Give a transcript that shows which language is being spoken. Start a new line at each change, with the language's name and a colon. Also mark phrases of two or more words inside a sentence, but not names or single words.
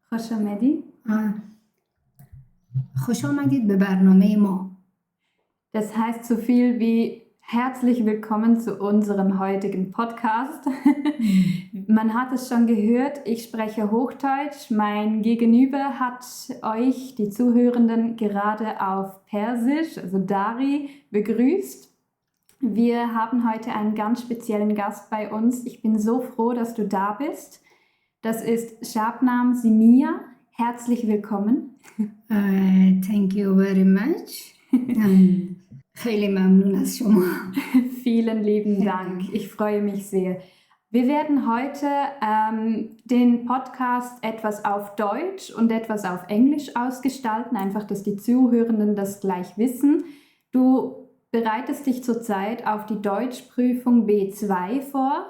Persian: خوش آمدی. خوش آمدید به برنامه ما.
German: Das heißt so viel wie herzlich willkommen zu unserem heutigen Podcast. Man hat es schon gehört, ich spreche Hochdeutsch. Mein Gegenüber hat euch, die Zuhörenden, gerade auf Persisch, also Dari, begrüßt. Wir haben heute einen ganz speziellen Gast bei uns. Ich bin so froh, dass du da bist. Das ist Shabnam Simia. Herzlich willkommen.
English: Thank you very much.
Persian: خیلی ممنون از شما.
German: Vielen lieben Dank. Ich freue mich sehr. Wir werden heute den Podcast etwas auf Deutsch und etwas auf Englisch ausgestalten, einfach, dass die Zuhörenden das gleich wissen. Du bereitest dich zurzeit auf die Deutschprüfung B2 vor.